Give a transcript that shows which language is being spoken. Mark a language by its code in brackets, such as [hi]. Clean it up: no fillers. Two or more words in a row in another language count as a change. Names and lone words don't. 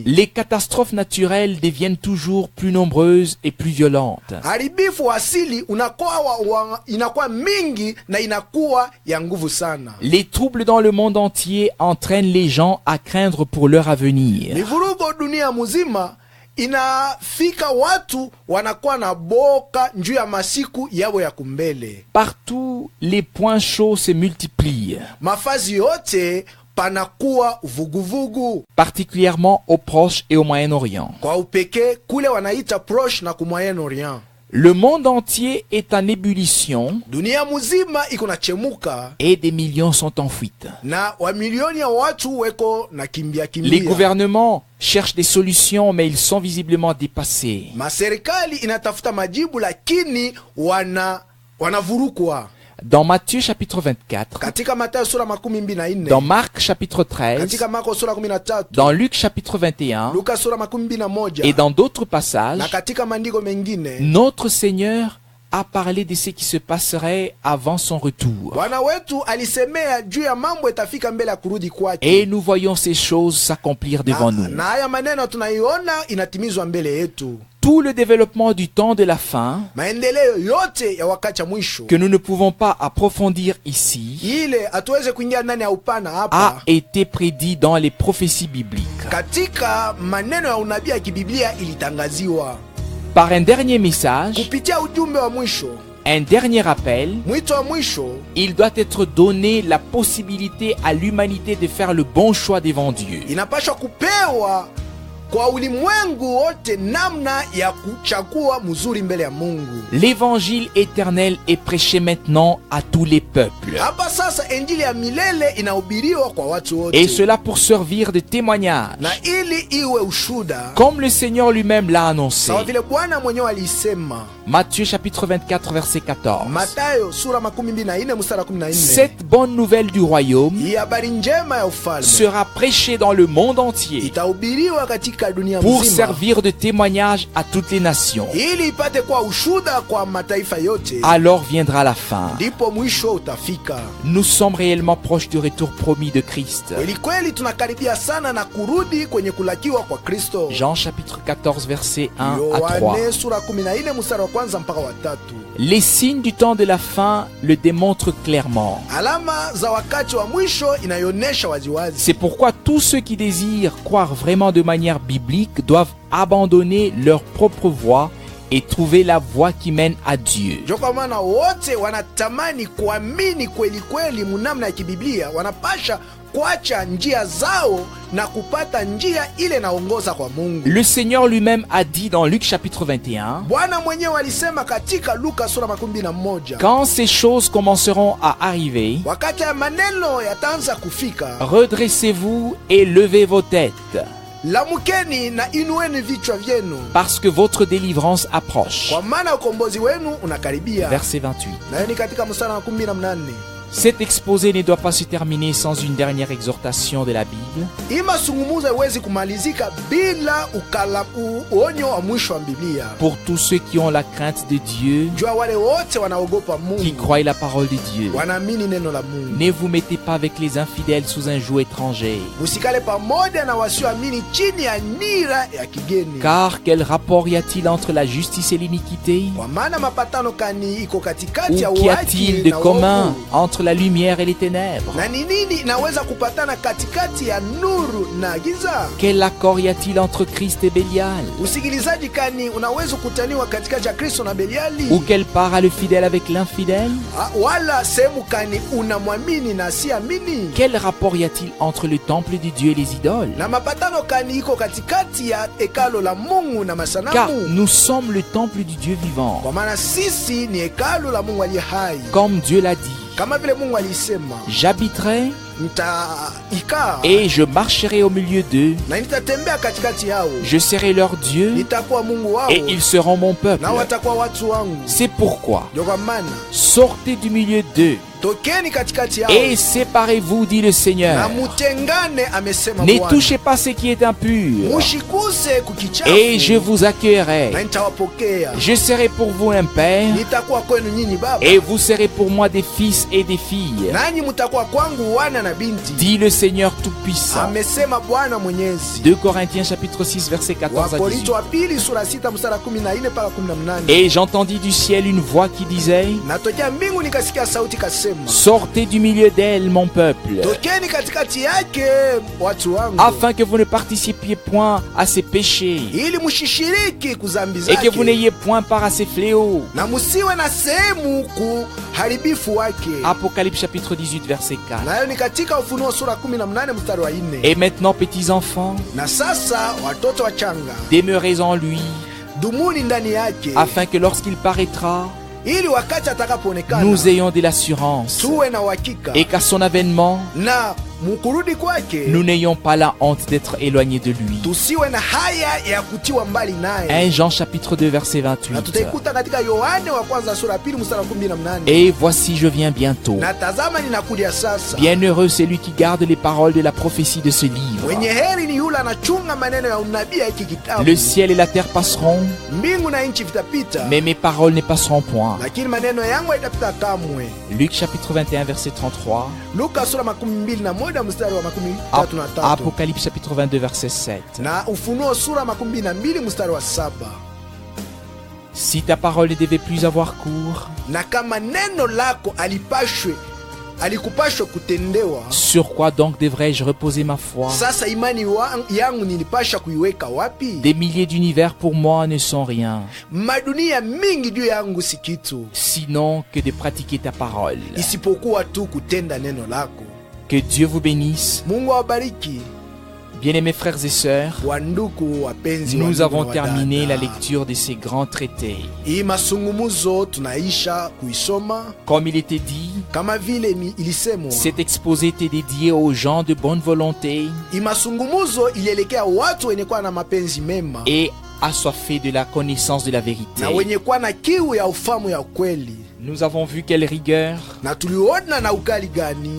[fr] Les catastrophes naturelles deviennent toujours plus nombreuses et plus violentes. [sw] Haribifu asili inakuwa mingi na inakuwa ya nguvu sana. [fr] Les troubles dans le monde entier entraînent les gens à craindre pour leur avenir. [sw] Mivurugo dunia muzima inafika watu wanakuwa na boka njuu ya masiku yao ya kumbele. [fr] Partout, les points chauds se multiplient, [sw] Mafazi yote panakuwa vuguvugu, [fr] particulièrement au Proche et au Moyen-Orient. [sw] kwa upekee kule wanaita Proche na Moyen Orient. [fr] Le monde entier est en ébullition [sw] Dunia muzima iko na chemuka [fr] et des millions sont en fuite. [sw] na wamilioni ya watu weko na kimbia [fr] Les [sw] kimbia. [fr] gouvernements cherchent des solutions, mais ils sont visiblement dépassés. [sw] Maserikali inatafuta majibu lakini wanavurukwa. [fr] Dans Matthieu chapitre 24, [sw] Katika Mathayo sura 24, [fr] dans Marc chapitre 13, [sw] katika Marko sura 13, [fr] dans Luc chapitre 21 [sw] Luka sura 21, [fr] et dans d'autres [sw] na [fr] passages, [sw] katika maandiko mengine [fr] notre Seigneur a parlé de ce qui se passerait avant son retour. [sw] Bwana wetu alisemea juu ya mambo itafika mbele ya kurudi kwake. [fr] Et nous voyons ces choses s'accomplir devant nous. [sw] Na haya maneno tunaiona inatimizwa mbele yetu. [fr] Tout le développement du temps de la fin, [sw] Maendeleo yote ya wakati wa mwisho [fr] que nous ne pouvons pas approfondir ici, [sw] ile hatuweze kuingia ndani ya upana [fr] a [sw] hapa, [fr] été prédit dans les prophéties bibliques. [sw] katika maneno ya unabii ya kibiblia ilitangaziwa [fr] Par un dernier message, [sw] kupitia ujumbe wa mwisho, [fr] un dernier appel, [sw] mwito wa mwisho. [fr] il doit être donné la possibilité à l'humanité de faire le bon choix devant Dieu. [sw] Inapaswa kupewa kwa ulimwengu wote namna ya kuchagua mzuri mbele ya Mungu. [fr] L'évangile éternel est prêché maintenant à tous les peuples. [sw] Hapa sasa injili ya milele inahubiriwa kwa watu wote, [fr] Et cela pour servir de témoignage, [sw] na ili iwe ushuda [fr] comme le Seigneur lui-même l'a annoncé. [sw] sawa vile Bwana mwenyewe alisema. [fr] Matthieu chapitre 24 verset 14. [sw] Mathayo sura 24 mstari 14. [fr] Cette bonne nouvelle du royaume [sw] Hii habari njema ya ufalme [fr] sera prêchée dans le monde entier [sw] itahubiriwa katika dunia [fr] pour [sw] mzima, [fr] servir de témoignage à toutes les nations. [sw] ili ipate kwa ushuda kwa mataifa yote. [fr] Alors viendra la fin. [sw] Ndipo mwisho utafika. [fr] Nous sommes réellement proches du retour promis de Christ. [sw] Kweli kweli tunakaribia sana na kurudi kwenye kulakiwa kwa Kristo. [fr] Jean chapitre 14 verset 1 à 3. [sw] Yohane sura 14 mstari wa kwanza mpaka wa 3. [fr] Les signes du temps de la fin le démontrent clairement. [sw] Alama za wakati wa mwisho inayonesha waziwazi. [fr] C'est pourquoi tous ceux qui désirent croire vraiment de manière biblique doivent abandonner leur propre voie et trouver la voie qui mène à Dieu. [sw] Ndio kwa maana wote wanatamani kuamini kweli kweli munamna ya kibiblia wanapasha kuacha njia zao na kupata njia ile naongoza kwa Mungu. [fr] Le Seigneur lui-même a dit dans Luc chapitre 21, [sw] Bwana mwenyewe alisema katika Luka sura 21, [fr] quand ces choses commenceront à arriver, [sw] wakati ya maneno yataanza kufika, [fr] redressez-vous et levez vos têtes, [sw] lamukeni na inueni vichwa vyenu, [fr] parce que votre délivrance approche. [sw] kwa maana ukombozi wenu unakaribia. [fr] Verset 28. [sw] Na ni katika mstari wa 18. [fr] Cet exposé ne doit pas se terminer sans une dernière exhortation de la Bible. [sw] Imasungumuzo haiwezi kumalizika bila uonyo wa mwisho wa Biblia. [fr] Pour tous ceux qui ont la crainte de Dieu, [sw] Jua wale wote wanaogopa [fr] qui [sw] Mungu, [fr] croient la parole de Dieu, [sw] wanaamini neno la Mungu. [fr] ne vous mettez pas avec les infidèles sous un joug étranger. [sw] Usikale pamoja na wasioamini chini ya nira ya kigeni. [fr] Car quel rapport y a-t-il entre la justice et l'iniquité? [sw] Kwa maana mapatano kani iko [fr] Ou [sw] katikati ya [fr] qu'y [sw] uhaki [fr] a-t-il de [sw] na [fr] commun [sw] uovu? [fr] entre la lumière et les ténèbres? [sw] Na ni nini inaweza kupatana katikati ya nuru na giza? [fr] Quel accord y a-t-il entre Christ et Bélial? [sw] Usikilizaji kani unaweza kutaniwa katikati ya Kristo na Beliali? [fr] Ou quelle part a le fidèle avec l'infidèle? [sw] Wala sehemu kani unamwamini na siamini? [fr] Quel rapport y a-t-il entre le temple de Dieu et les idoles? [sw] Na mapatano kani iko katikati ya hekalo la Mungu na [fr] Car [sw] masanamu? [fr] nous sommes le temple du Dieu vivant. [sw] Kwa maana sisi ni hekalo la Mungu aliye hai. [fr] Comme Dieu l'a dit, [sw] Kama vile Mungu alisema, [fr] j'habiterai [sw] nitaikaa [fr] et je marcherai au milieu d'eux. [sw] na nitatembea katikati yao, [fr] Je serai leur Dieu [sw] nitakuwa Mungu wao [fr] et ils seront mon peuple. [sw] na watakuwa watu wangu. [fr] C'est pourquoi [sw] Ndio kwa maana [fr] sortez du milieu d'eux [sw] tokeni katikati yao [fr] et séparez-vous, dit le [sw] na [fr] Seigneur. [sw] mutengane, amesema [fr] Ne [sw] Bwana. [fr] touchez pas ce qui est impur [sw] Mushikuse kukichafu [fr] et je vous accueillerai. [sw] na nitawapokea. [fr] Je serai pour vous un père [sw] Nitakuwa kwenu nyinyi baba, [fr] et vous serez pour moi des fils et des filles, [sw] nanyi mutakuwa kwangu wana na binti, [fr] dit le Seigneur Tout-Puissant. [sw] amesema Bwana Mwenyezi. [fr] 2 Corinthiens chapitre 6 verset 14 à 18. [sw] Wakorinto wa pili sura 6 mstari 14 mpaka 18. [fr] Et j'entendis du ciel une voix qui disait, [sw] Natokea mbingu nikasikia sauti kasema, [fr] sortez du milieu d'elle, mon peuple, [sw] tokeni katikati yake watu wangu, [fr] afin que vous ne participiez point à ses péchés [sw] ili mushishiriki kuzambi [fr] et que vous [sw] zake [fr] n'ayez point part à ses fléaux. [sw] na musiwe na sehemu kuharibifu wake. [fr] Apocalypse chapitre 18 verset 4. [sw] Nayo ni katika Ufunuo sura 18 mstari wa 4. [fr] Et maintenant, petits enfants, [sw] Na sasa watoto wachanga, [fr] demeurez en lui, [sw] dumuni ndani yake, [fr] afin que lorsqu'il paraîtra, [sw] ili wakati atakapoonekana [fr] nous ayons de l'assurance [sw] tuwe na uhakika, [fr] et qu'à son avènement, [sw] na mukurudi kwake [fr] nous n'ayons pas la honte d'être éloignés de lui. [sw] tusiwe na haya ya kutiwa mbali [fr] 1 [sw] naye. [fr] Jean chapitre 2 verset [sw] Na [fr] 28. [sw] tutaikuta katika Yohane wa kwanza sura 2 mstari wa 18. [fr] Et voici, je viens bientôt. [sw] Na tazama ninakuja sasa. [fr] Bienheureux celui qui garde les paroles de la prophétie de ce livre. [sw] Mwenye heri ni yule anachunga maneno ya unabii ya hiki kitabu. [fr] Le ciel et la terre passeront, [sw] Mbingu na nchi vitapita, [fr] mais mes paroles ne passeront point. [sw] lakini maneno yangu haitapita kamwe. [fr] Luc chapitre 21 verset 33. [sw] Luka sura 21 mstari wa 33. [fr] Apocalypse chapitre 22 verset 7. [sw] Na Ufunuo sura 22 mstari wa 7. [fr] Si ta parole ne devait plus avoir cours, [sw] Na kama neno lako alikupashwe kutendewa, [fr] sur quoi donc devrais-je reposer ma foi? [sw] sasa imani yangu nilipasha kuiweka wapi? [fr] Des milliers d'univers pour moi ne sont rien, [sw] Madunia mingi juu yangu si kitu, [fr] sinon que de pratiquer ta parole. [sw] isipokuwa tu kutenda neno lako. [fr] Que Dieu vous bénisse. [sw] Mungu awabariki. [fr] Bien-aimés frères et sœurs, [sw] Wanduku wapenzi, [fr] nous [sw] wandugu [fr] avons [sw] na [fr] terminé la [sw] wadada. [fr] lecture de ces grands traités. [sw] Hii masungumuzo tunaisha kuisoma [fr] Comme il était dit, [sw] kama vile ilisemwa. [fr] cet exposé était dédié aux gens de bonne volonté [sw] Hii masungumuzo ilielekea watu wenye kuwa na mapenzi mema [fr] et assoiffés de la connaissance de la vérité. [sw] na wenye kuwa na kiu ya ufamu ya ukweli. [fr] Nous avons vu quelle rigueur [sw] Na tuliona na ukali gani